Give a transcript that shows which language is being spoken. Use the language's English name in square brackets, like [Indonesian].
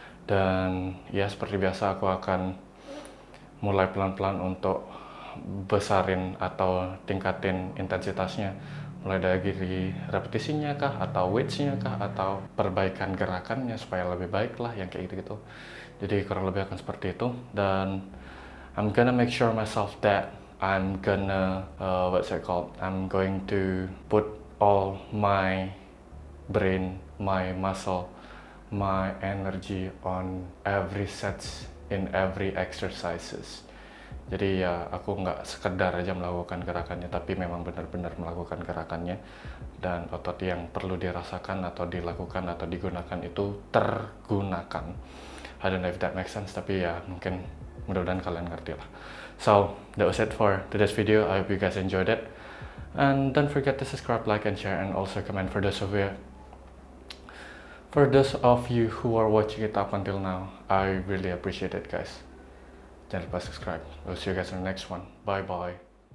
[Indonesian] Dan ya seperti biasa aku akan mulai pelan-pelan untuk besarin atau tingkatin intensitasnya, mulai dari repetisinya kah, atau weights-nya kah, atau perbaikan gerakannya supaya lebih baik lah, yang kayak gitu-gitu. Jadi kurang lebih akan seperti itu. [English] Dan I'm gonna make sure myself that I'm gonna I'm going to put all my brain, my muscle, my energy on every sets in every exercises. [Indonesian] Jadi ya aku nggak sekedar aja melakukan gerakannya, tapi memang benar-benar melakukan gerakannya, dan otot yang perlu dirasakan atau dilakukan atau digunakan itu tergunakan. [English] I don't know if that makes sense, [Indonesian] tapi ya mungkin mudah-mudahan kalian ngerti lah. [English] So that was it for today's video. I hope you guys enjoyed it, and don't forget to subscribe, like, and share, and also comment for those of you who are watching it up until now. I really appreciate it, guys. [Indonesian] Jangan lupa subscribe. [English] We'll see you guys in the next one. Bye bye.